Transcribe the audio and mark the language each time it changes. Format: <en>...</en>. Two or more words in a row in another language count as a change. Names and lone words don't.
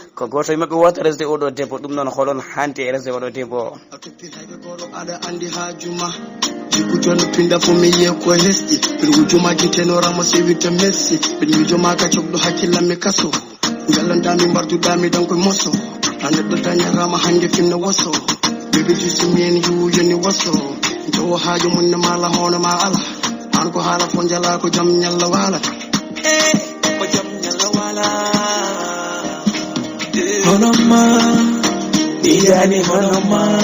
<ff>Ko goto e maɓɓe wota resde oɗo debbo, ɗum noon holon hande e resde oɗo debbo? A toppitade goto aɗa andi ha juma. Jikku jon pinda fo mi yiye ko hesɗi. Mbiɗa wujuma jiteno ramo sewita merci. Mbiɗa wujuma ka cogɗo hakkillam mi kaso. Ngallandami mbarduɗami dan koye moso. Ha neɗɗo dañatama hande finna woso.</ff> <en>Baby, you see me and you, you know what's up.</en> <ff>Njowo haaju mun ne mala hono ma ala. An ko haala fo jala ko jam nyalla wala. Hono ma, mi yani hono ma.</ff>